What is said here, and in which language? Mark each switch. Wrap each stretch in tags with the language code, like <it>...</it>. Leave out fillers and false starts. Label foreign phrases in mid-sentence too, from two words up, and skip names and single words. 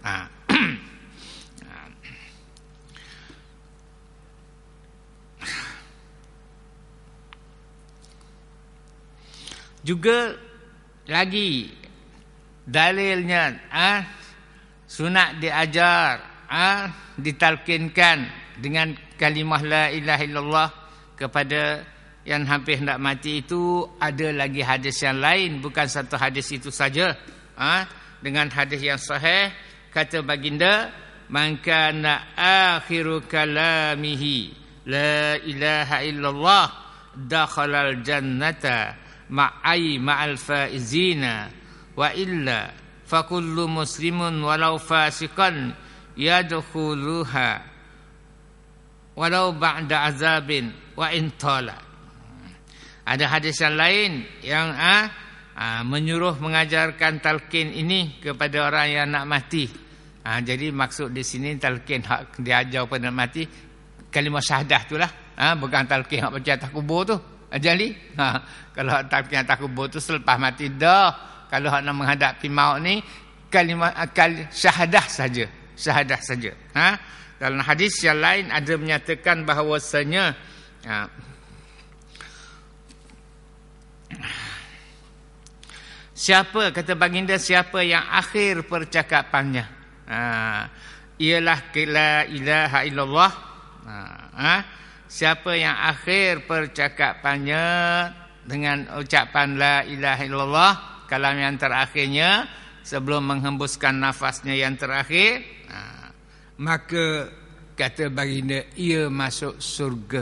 <ms>Juga lagi dalilnya, sunat diajar, ditalkinkan dengan kalimah</ms> <ar>لا إله إلا الله</ar> <ms>kepada yang hampir hendak mati itu. Ada lagi hadis yang lain, bukan satu hadis itu saja. Dengan hadis yang sahih, kata baginda,</ms> <ar>من كان آخر كلامه لا إله إلا الله دخل الجنة مع الفائزين وإلا فكل مسلم ولو فاسقا يدخلها ولو بعد عذاب وإن طال.</ar> <ms>Ada hadis yang lain yang menyuruh mengajarkan talqin ini kepada orang yang nak mati. Jadi maksud di sini talqin hak diajar pada nak mati kalimah syahadah itulah, bukan talqin hak baca atas kubur tu. Jadi kalau talqin atas kubur tu selepas mati dah. Kalau hak nak menghadapi maut ni kalimah syahadah saja, syahadah saja. Dalam hadis yang lain ada menyatakan bahawasanya siapa, kata baginda, siapa yang akhir percakapannya ialah</ms> <ar>لا إله إلا الله.</ar> <ms>Siapa yang akhir percakapannya dengan ucapan</ms> <ar>لا إله إلا الله,</ar> <ms>kalam yang terakhirnya sebelum menghembuskan nafasnya yang terakhir, maka kata baginda ia masuk surga.</ms>